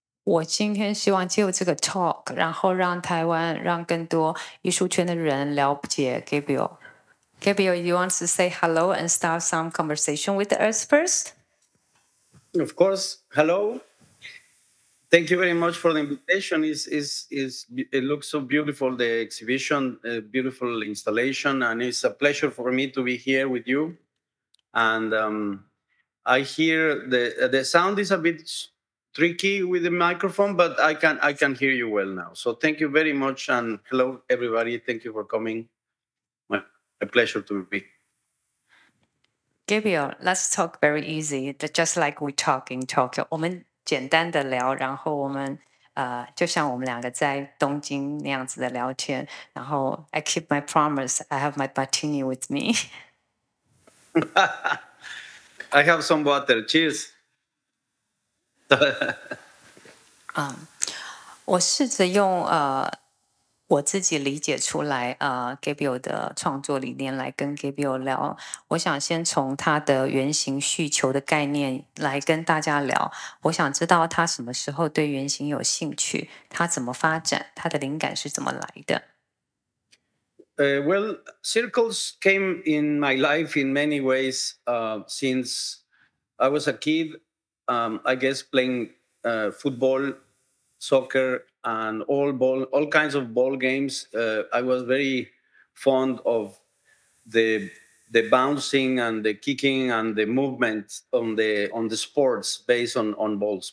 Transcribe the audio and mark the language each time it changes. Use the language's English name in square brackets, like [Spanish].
[Chinese] 我今天希望借由这个 talk， 然后让台湾、让更多艺术圈的人了解 Gabriel。 [English] Gabriel, you want to say hello and start some conversation with us first? Of course. Hello. Thank you very much for the invitation. It looks so beautiful, the exhibition, a beautiful installation, and it's a pleasure for me to be here with you. And I hear the sound is a bit tricky with the microphone, but I can hear you well now. So thank you very much, and hello everybody. Thank you for coming. My pleasure to be. Gabriel, let's talk very easy, just like we talk in Tokyo. [Chinese] 我们简单的聊，然后我们就像我们2个在东京那样子的聊天。然后 [English] I keep my promise. I have my martini with me. I have some water. Cheers. [Chinese] 我试着用我自己理解出来Gabriel 的创作理念来跟 Gabriel 聊。我想先从他的圆形序球的概念来跟大家聊。我想知道他什么时候对圆形有兴趣，他怎么发展，他的灵感是怎么来的 [English] ？Well, circles came in my life in many ways since I was a kid. I guess playing football, soccer, and all kinds of ball games. I was very fond of the bouncing and the kicking and the movement on the sports based on balls.